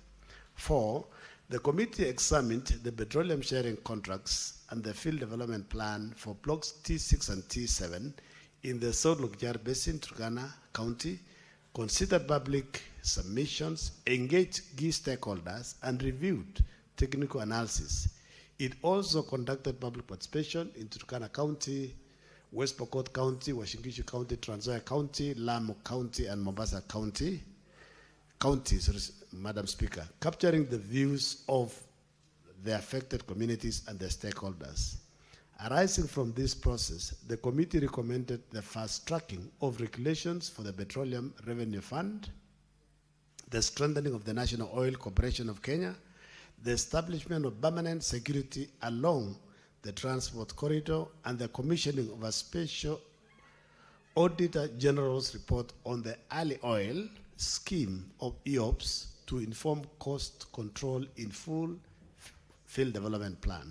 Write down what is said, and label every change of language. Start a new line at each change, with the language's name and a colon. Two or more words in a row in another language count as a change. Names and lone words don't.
English: 4, the committee examined the petroleum sharing contracts and the field development plan for blocks T6 and T7 in the South Logichar Basin, Turkana County, considered public submissions, engaged key stakeholders, and reviewed technical analysis. It also conducted public participation in Turkana County, West Pokot County, Washingishu County, Trans Nzoia County, Lamu County, and Mombasa County, Madam Speaker, capturing the views of the affected communities and the stakeholders. Arising from this process, the committee recommended the fast tracking of regulations for the Petroleum Revenue Fund, the strengthening of the National Oil Corporation of Kenya, the establishment of permanent security along the transport corridor, and the commissioning of a special Auditor General's report on the early oil scheme of EOPS to inform cost control in full field development plan.